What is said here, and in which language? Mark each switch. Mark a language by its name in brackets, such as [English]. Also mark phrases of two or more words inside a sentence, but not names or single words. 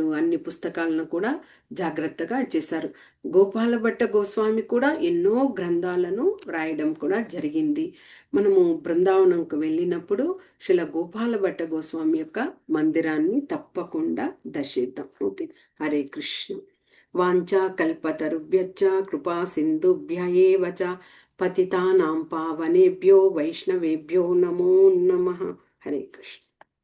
[Telugu] అన్ని పుస్తకాలను కూడా జాగ్రత్తగా చేశారు. గోపాల భట్ట గోస్వామి కూడా ఎన్నో గ్రంథాలను రాయడం కూడా జరిగింది. మనము బృందావనంకు వెళ్ళినప్పుడు శ్రీల గోపాల భట్ట గోస్వామి యొక్క మందిరాన్ని తప్పకుండా దర్శిద్దాం. [Sanskrit] ఓకే, హరే కృష్ణ. వాంఛా కల్పతరుభ్యశ్చ కృపా సింధుభ్య ఏవ చ పతితానాం పావనేభ్యో వైష్ణవేభ్యో నమో నమః. హరే కృష్ణ.